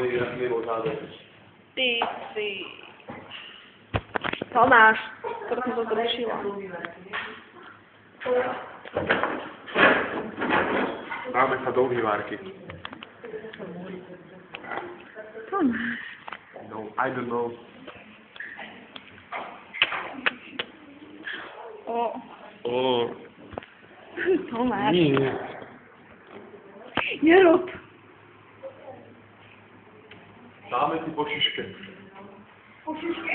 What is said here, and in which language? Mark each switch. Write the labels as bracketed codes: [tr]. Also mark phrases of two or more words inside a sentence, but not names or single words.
[sk] Ty si... Tomáš, skoro som to zrušila. Dáme sa do umývárky. Tomáš. [en] No, I don't know. [sk] O. Tomáš. Nie. Nerob. Dáme ti po šiške. Po šiške?